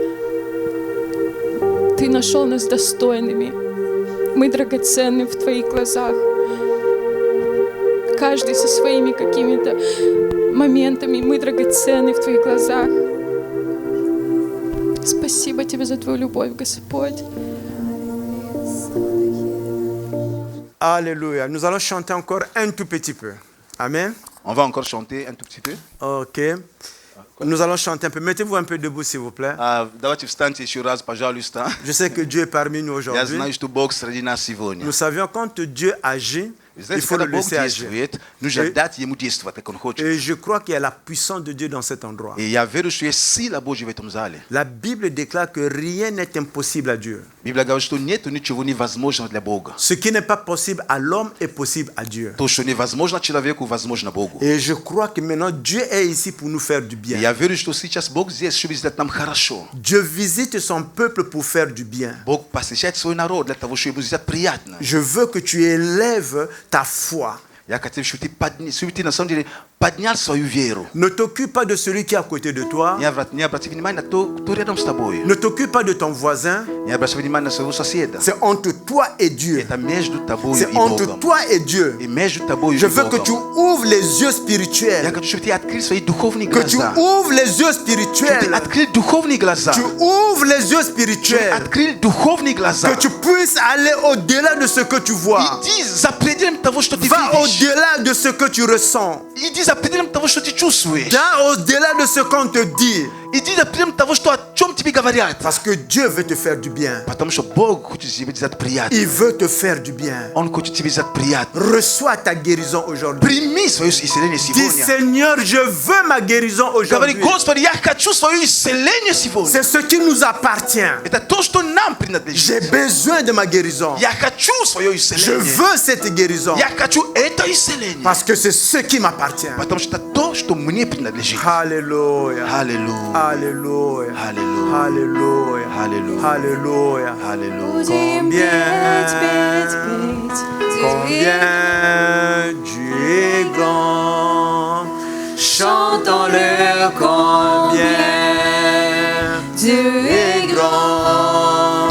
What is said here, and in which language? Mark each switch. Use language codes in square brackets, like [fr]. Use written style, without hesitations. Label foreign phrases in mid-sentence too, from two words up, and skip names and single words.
[ru] Ты нашел нас достойными. Мы драгоценны в Твоих глазах. Каждый со своими какими-то моментами. Мы драгоценны в Твоих глазах. Спасибо Тебе за Твою любовь, Господь. [fr] Alléluia. Nous allons chanter encore un tout petit peu. Amen. On va encore chanter un tout petit peu. Ok. Nous allons chanter un peu. Mettez-vous un peu debout, s'il vous plaît. [ru] Давайте встаньте еще раз, пожалуйста. [fr] Je sais que Dieu est parmi nous [ru] Я [fr] aujourd'hui. [ru] знаю, что Бог среди нас сегодня. [fr] Nous savions quand Dieu agit, [ru] Знаете, [fr] faut [ru] когда [fr] le [ru] Бог [fr] laisser agir. [ru] действует, нужно дать Ему действовать, как Он хочет. [fr] Et je crois qu'il y a la puissance de Dieu dans cet endroit. [ru] И я верю, что есть сила Божья в этом зале. [fr] La Bible déclare que rien n'est impossible à Dieu. [ru] Библия говорит, что нет ничего невозможного для Бога. [fr] Ce qui n'est pas possible à l'homme est possible à Dieu. [ru] То, что невозможно человеку, возможно Богу. [fr] Et je crois que maintenant Dieu est ici pour nous faire du [ru] И [fr] bien. [ru] я верю, что сейчас Бог здесь, чтобы сделать нам хорошо. [fr] Dieu visite son peuple pour faire du bien. [ru] Бог посещает свой народ для того, чтобы ему сделать приятно. [fr] Je veux que tu élèves ta foi. [ru] Я хотел, чтобы ты на самом деле поднял свою веру. [fr] Ne t'occupe pas de celui qui est à côté de toi. [ru] Не обрати внимания на то, кто рядом с тобой. [fr] Ne t'occupe pas de ton voisin. [ru] Не обращай внимания на своего соседа. [fr] C'est entre toi et Dieu. [ru] Это между тобой [fr] C'est [ru] и [fr] entre [ru] Богом. [fr] toi et Dieu. [ru] И между тобой и [fr] Je veux que tu [ru] Богом. [fr] ouvres les yeux [ru] Я [fr] spirituels. [ru] хочу, чтобы ты открыл свои духовные [fr] Que tu [ru] глаза. [fr] ouvres les yeux [ru] Чтобы ты [fr] spirituels. [ru] открыл духовные глаза. [fr] Tu ouvres les yeux [ru] Чтобы ты [fr] spirituels. [ru] открыл духовные глаза. [fr] Que tu puisses aller au-delà de ce que tu vois. [ru] Иди за пределом того, что ты [fr] Va [ru] видишь. [fr] au-delà de ce que tu ressens. [ru] Иди за пределом того, что ты чувствуешь. [fr] Va au-delà de ce qu'on te dit. [ru] Иди за пределом того, что о чем тебе говорят. [fr] Parce que Dieu veut te faire du bien. [ru] Потому что Бог хочет тебе сделать приятно. [fr] Il veut te faire du bien. [ru] Он хочет тебе сделать приятно. [fr] Reçois ta guérison aujourd'hui. [ru] Прими свое исцеление [fr] Dis [ru] сегодня. [fr] Seigneur, je veux ma guérison [ru] Говори, [fr] aujourd'hui. [ru] Господи, я хочу свое исцеление сегодня. [fr] C'est ce qui nous appartient. [ru] Это то, что нам [fr] J'ai [ru] принадлежит. [fr] besoin de ma guérison. [ru] Я хочу свое [fr] Je [ru] исцеление. [fr] veux cette guérison. [ru] Я хочу это исцеление. [fr] Parce que c'est ce qui m'appartient. [ru] Потому что это то, что мне принадлежит. [fr] Alléluia. [ru] Аллилуйя. [fr] Alléluia. Alléluia. Alléluia. Alléluia. Alléluia. Alléluia. Combien Dieu est grand. Chantons-le combien Dieu est grand.